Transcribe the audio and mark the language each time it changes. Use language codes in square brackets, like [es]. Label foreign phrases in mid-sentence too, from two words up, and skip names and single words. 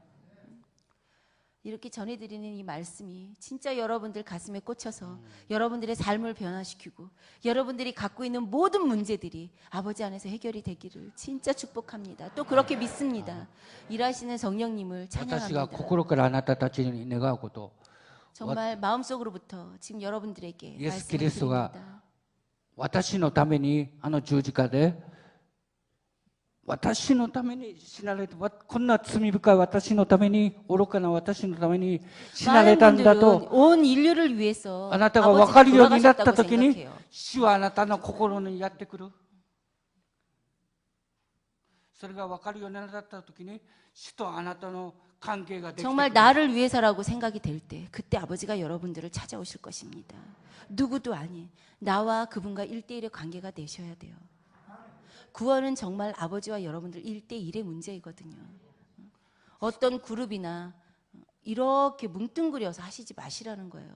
[ko] 이렇게 전해드리는 이 말씀이 진짜 여러분들 가슴에 꽂혀서 여러분들의 삶을 변화시키고 여러분들이 갖고 있는 모든 문제들이 아버지 안에서 해결이 되기를 진짜 축복합니다. 또 그렇게 믿습니다. 일하시는 성령님을 [ja] 私が [ko] 찬양합니다. [ja] 心からあなたたちに願うこと。 [ko] 정말 마음속으로부터 지금 여러분들에게 예수 말씀을 그리스도가 드립니다. [ja] 私のためにあの十字架で私のために死なれた、こんな罪深い私のために、愚かな私のために死なれ [ko] 많은 [ja] たんだ [ko] 분들은 [ja] と [ko] 온 인류를 위해서 [ja] あなたが分 [ko] 아버지가 [ja] かるようになった [ko] 돌아가셨다고 [ja] 時に [ko] 생각해요. [ja] 主はあなたの心にやってくる。それが分かるようになった時に主とあなたの関係ができてくる。 [ko] 정말 나를 위해서라고 생각이 될 때 그때 아버지가 여러분들을 찾아오실 것입니다. 누구도 아닌 나와 그분과 1대1의 관계가 되셔야 돼요. 구원은 정말 아버지와 여러분들 1대1의 문제이거든요. 어떤 그룹이나 이렇게 뭉뚱그려서 하시지 마시라는 거예요.